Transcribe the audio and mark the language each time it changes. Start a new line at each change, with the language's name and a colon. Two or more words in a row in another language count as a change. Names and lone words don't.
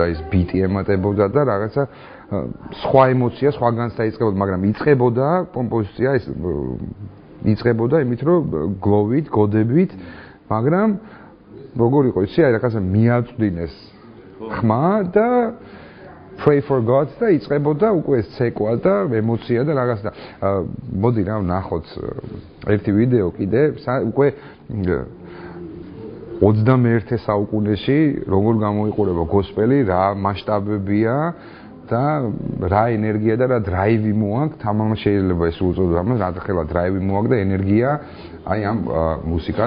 Georgian: ის ბიტი ემატებოდა და რაღაცა სხვა ემოცია სხვაგანს დაიწყებოდა მაგრამ იწყებოდა კომპოზიცია ის იწყებოდა იმით რომ გლოვით გოდებით მაგრამ როგორ იყო იცი აი რაღაცა მიაწვდინეს ხმა და
English: pray for God
Georgian: და იწყებოდა უკვე ეს ცეკვა და ემოცია და რაღაც და მოდი რა ვნახოთ ერთი ვიდეო კიდე უკვე 21 საუკუნეში როგორ გამოიყურება გოსპელი რა მასშტაბებია და რა ენერგია და რა დრაივი მოაქვს თამამად შეიძლება ეს უწოდო ამას რა ხელა დრაივი მოაქვს და ენერგია აი ამ მუსიკას